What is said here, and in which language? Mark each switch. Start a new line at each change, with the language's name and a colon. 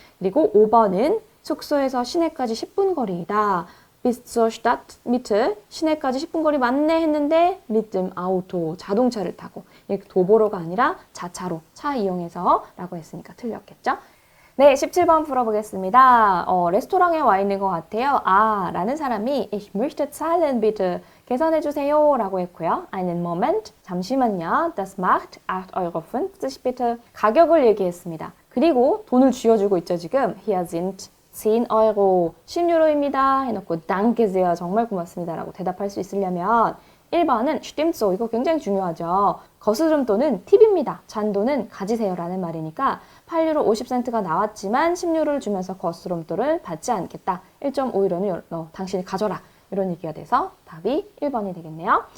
Korean: 그리고 5번은 숙소에서 시내까지 10분 거리이다.
German: bis zur Stadtmitte,
Korean: 시내까지 10분 거리 맞네 했는데
German: mit dem Auto,
Korean: 자동차를 타고. 도보로가 아니라 자차로, 차 이용해서 라고 했으니까 틀렸겠죠? 네, 17번 풀어보겠습니다. 레스토랑에 와 있는 것 같아요. 라는 사람이
German: Ich möchte zahlen bitte.
Korean: 계산해주세요 라고 했고요.
German: Einen Moment,
Korean: 잠시만요.
German: Das macht 8,50 € bitte.
Korean: 가격을 얘기했습니다. 그리고 돈을 쥐어주고 있죠, 지금.
German: Hier sind 10€,
Korean: 10유로입니다. 해놓고
German: danke sehr,
Korean: 정말 고맙습니다 라고 대답할 수 있으려면 1번은
German: stimmt so,
Korean: 이거 굉장히 중요하죠. 거스름돈은 팁입니다. 잔돈은 가지세요 라는 말이니까 8유로 50센트가 나왔지만 10유로를 주면서 거스름돈을 받지 않겠다. 1.5유로는 당신이 가져라. 이런 얘기가 돼서 답이 1번이 되겠네요.